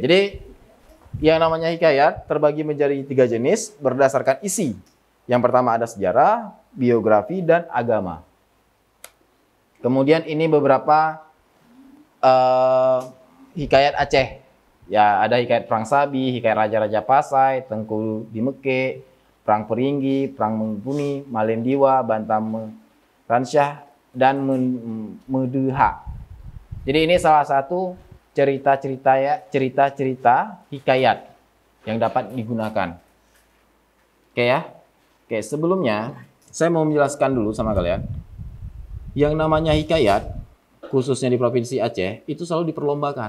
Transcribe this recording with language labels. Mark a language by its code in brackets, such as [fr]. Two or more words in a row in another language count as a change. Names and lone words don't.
[id] Jadi yang namanya hikayat terbagi menjadi 3 jenis berdasarkan isi. Yang pertama ada sejarah, biografi, dan agama. Kemudian ini beberapa hikayat Aceh. Ya, ada hikayat Perang Sabi, hikayat Raja-Raja Pasai, Tengku di Meke, Perang Peringgi, Perang Mengpuni, Malendiwa, Bantam Ransyah, dan Medeha. Jadi ini salah satu cerita-cerita hikayat yang dapat digunakan. Oke ya. Oke, sebelumnya saya mau menjelaskan dulu sama kalian. Yang namanya hikayat, khususnya di Provinsi Aceh, itu selalu diperlombakan.